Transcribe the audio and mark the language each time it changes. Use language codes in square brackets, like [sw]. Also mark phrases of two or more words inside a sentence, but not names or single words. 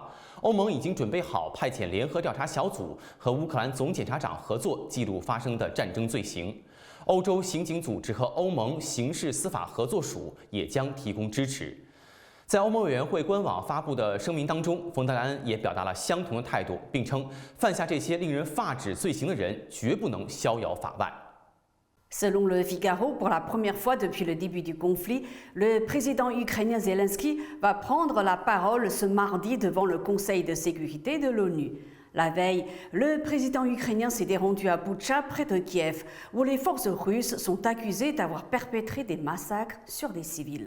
[zh] 欧盟已经准备好派遣联合调查小组和乌克兰总检察长合作，记录发生的战争罪行。欧洲刑警组织和欧盟刑事司法合作署也将提供支持。” 在欧盟委员会官网发布的声明当中，冯德莱恩也表达了相同的态度，并称犯下这些令人发指罪行的人绝不能逍遥法外。 [fr] Selon le Figaro, pour la première fois depuis le début du conflit, le président ukrainien Zelensky va prendre la parole ce mardi devant le Conseil de sécurité de l'ONU. La veille, le président ukrainien s'était rendu à Boutcha, près de Kiev, où les forces russes sont accusées d'avoir perpétré des massacres sur des civils.